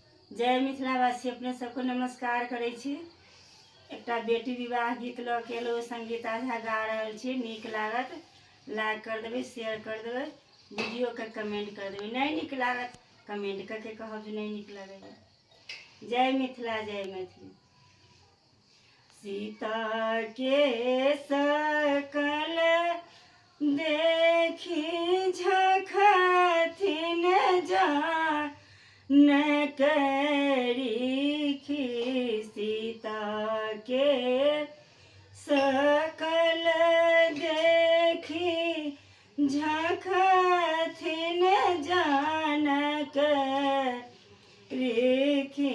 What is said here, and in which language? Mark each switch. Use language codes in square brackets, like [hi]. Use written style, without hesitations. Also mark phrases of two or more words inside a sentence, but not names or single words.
[mai] जय मिथिलावासी अपने सबको नमस्कार करै छी। एकटा बेटी विवाह गीत लऽ के एलहुँ। संगीता झा गा रहल छी। नीक लागत लाइक कर देबै, शेयर कर देबै, वीडियो के कमेंट कर देबै। नहीं नीक लागत कमेंट करके कहब जे नहीं नीक लगैया। जय मिथिला, जय मैथिली। सीता के सकल देखी झखथिन जान न करीखी। सीता के सकल देखी झखथिन जान करीखी।